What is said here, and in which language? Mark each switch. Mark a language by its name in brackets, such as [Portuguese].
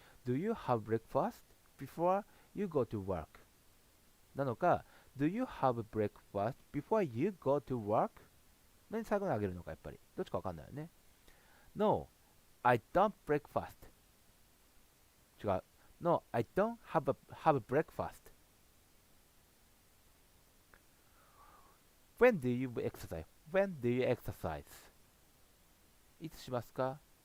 [English] Do you have breakfast before you go to work? [Japanese] なのか、 [English] Do you have breakfast before you go to work? [Japanese] 何最後に上げるのかやっぱり。どっちかわかんないよね。 [English] No, I don't breakfast. [Japanese] 違う。 [English] No, I don't have breakfast. When do you exercise? When do you exercise? [Japanese] いつしますか？